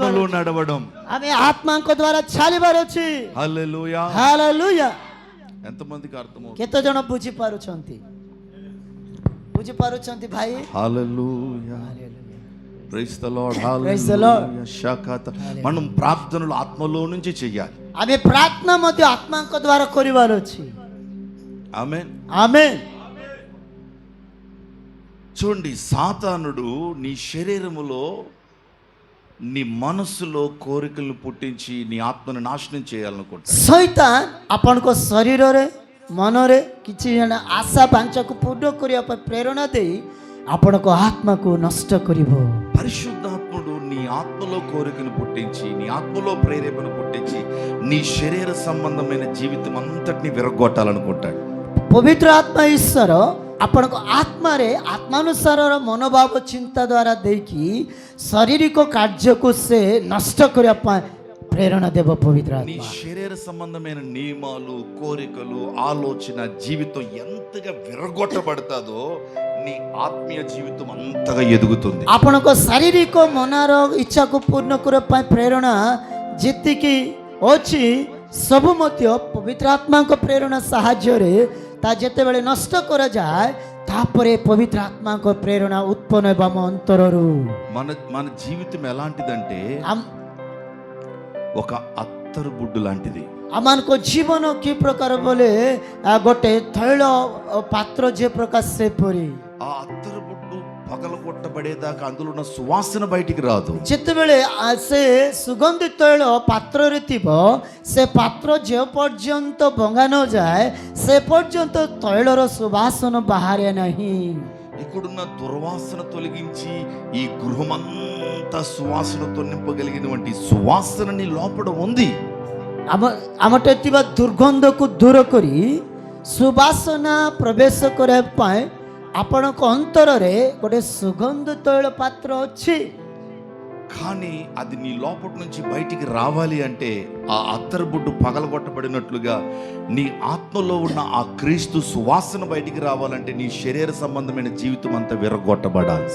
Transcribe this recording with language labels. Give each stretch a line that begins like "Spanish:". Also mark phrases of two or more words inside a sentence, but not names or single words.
Telugu: ఆత్మలో నడవడం.
Odia: ଆମେ ଆତ୍ମାଙ୍କ ଦ୍ୱାରା ଚାଲିବାର ଅଛି.
Telugu: హల్లెలూయా.
Odia: ହାଲେଲୁୟା.
Telugu: ఎంతమందికి అర్థమవుతుంది?
Odia: କେତେ ଜଣ ବୁଝିପାରୁଛନ୍ତି? ବୁଝିପାରୁଛନ୍ତି ଭାଇ?
Telugu: హల్లెలూయా.
English: Praise the Lord. Praise the Lord.
Telugu: హల్లెలూయా. షాకాత. మనం ప్రార్థనలు ఆత్మలో నుంచి చేయాలి.
Odia: ଆମେ ପ୍ରାର୍ଥନା ମଧ୍ୟ ଆତ୍ମାଙ୍କ ଦ୍ୱାରା କରିବାର ଅଛି.
Telugu: ఆమేన్. ఆమేన్. చూడండి, సాతానుడు నీ శరీరములో, నీ మనస్సులో కోరికలను పుట్టించి నీ ఆత్మను నాశనం చేయాలనుకుంటాడు.
Odia: ଶୈତାନ ଆପଣଙ୍କ ଶରୀରରେ ମନରେ କିଛି ଜଣ ଆଶା ବାଞ୍ଛାକୁ ପୂର୍ଣ୍ଣ କରିବା ପାଇଁ ପ୍ରେରଣା ଦେଇ ଆପଣଙ୍କ ଆତ୍ମାକୁ ନଷ୍ଟ କରିବ.
Telugu: పరిశుద్ధాత్ముడు నీ ఆత్మలో కోరికను పుట్టించి, నీ ఆత్మలో ప్రేరేపణ పుట్టించి నీ శరీర సంబంధమైన జీవితం అంతటిని విరగొట్టాలనుకుంటాడు.
Odia: ପବିତ୍ର ଆତ୍ମା ଈଶ୍ୱର ଆପଣଙ୍କ ଆତ୍ମାରେ ଆତ୍ମାନୁସାରର ମନୋଭାବ ଚିନ୍ତା ଦ୍ୱାରା ଦେଇକି ଶାରୀରିକ କାର୍ଯ୍ୟକୁ ସେ ନଷ୍ଟ କରିବା ପାଇଁ ପ୍ରେରଣା ଦେବ ପବିତ୍ର
Telugu: నీ శరీర సంబంధమైన నియమాలు, కోరికలు, ఆలోచన జీవితం ఎంతగా విరగొట్టబడతాదో నీ ఆత్మీయ జీవితం అంతగా ఎదుగుతుంది.
Odia: ଆପଣଙ୍କ ଶାରୀରିକ ମନର ଇଚ୍ଛାକୁ ପୂର୍ଣ୍ଣ କରିବା ପାଇଁ ପ୍ରେରଣା ଯେତିକି ଅଛି, ସବୁ ମଧ୍ୟ ପବିତ୍ର ଆତ୍ମାଙ୍କ ପ୍ରେରଣା ସାହାଯ୍ୟରେ ତା ଯେତେବେଳେ ନଷ୍ଟ କରାଯାଏ, ତାପରେ ପବିତ୍ର ଆତ୍ମାଙ୍କ ପ୍ରେରଣା ଉତ୍ପନ୍ନ ହେବ ଆମ ଅନ୍ତରରୁ.
Telugu: మన జీవితం ఎలాంటిదంటే ఒక అత్తరు బుడ్డు లాంటిది.
Odia: ଆମମାନଙ୍କ ଜୀବନ କି ପ୍ରକାର ବୋଲେ ଗୋଟେ ତୈଳ ପାତ୍ର ଯେ ପ୍ରକାର ସେପରି.
Telugu: ఆ అత్తరు బుడ్డు పగల కొట్టబడేదాకా అందులో ఉన్న సువాసన బయటికి రాదు.
Odia: ଯେତେବେଳେ ସେ ସୁଗନ୍ଧି ତୈଳ ପାତ୍ରରେ ଥିବ, ସେ ପାତ୍ର ଯେ ପର୍ଯ୍ୟନ୍ତ ଭଙ୍ଗା ନ ଯାଏ, ସେ పର୍ଯ୍ୟନ୍ତ ତୈଳର ସୁବାସନ ବାହାରେ ନାହିଁ.
Telugu: ఇక్కడున్న దుర్వాసన తొలగించి ఈ గృహమంతా సువాసనతో నింపగలిగినటువంటి సువాసన నీ లోపల ఉంది.
Odia: ଆମଟେ ଥିବା ଦୁର୍ଗନ୍ଧକୁ ଦୂର କରି ସୁବାସନା ପ୍ରବେଶ କରିବା ପାଇଁ ଆପଣଙ୍କ ଅନ୍ତରରେ ଗୋଟେ ସୁଗନ୍ଧ ତୈଳ ପାତ୍ର ଅଛି.
Telugu: కానీ అది నీ లోపటి నుంచి బయటికి రావాలి అంటే ఆ అత్తరుబుడ్డు పగలగొట్టబడినట్లుగా నీ ఆత్మలో ఉన్న ఆ క్రీస్తు సువాసన బయటికి రావాలంటే నీ శరీర సంబంధమైన జీవితం అంతా విరగొట్టబడాలి.